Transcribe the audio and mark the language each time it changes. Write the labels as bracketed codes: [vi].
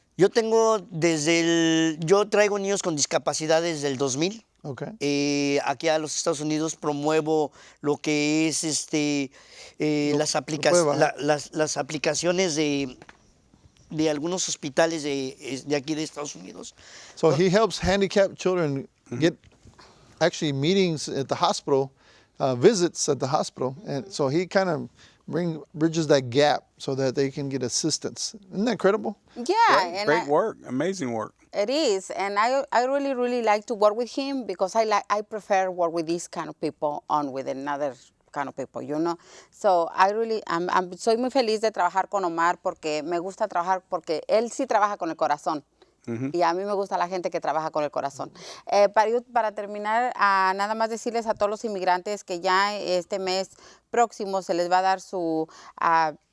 [es] Yo tengo yo traigo niños con discapacidad desde el 2000. [en] Okay. [es] Aquí a los Estados Unidos promuevo lo que es las aplicaciones de algunos hospitales de aquí de Estados Unidos. [en] So he helps handicapped children get actually meetings at the hospital, visits at the hospital, and so he kind of bridges that gap so that they can get assistance. Isn't that incredible? Yeah. Great work, amazing work. It is, and I really, really like to work with him because I prefer work with these kind of people on with another kind of people, you know. [es] So soy muy feliz de trabajar con Omar porque me gusta trabajar porque él sí trabaja con el corazón. Y a mí me gusta la gente que trabaja con el corazón. Para terminar, nada más decirles a todos los inmigrantes que ya este mes próximo se les va a dar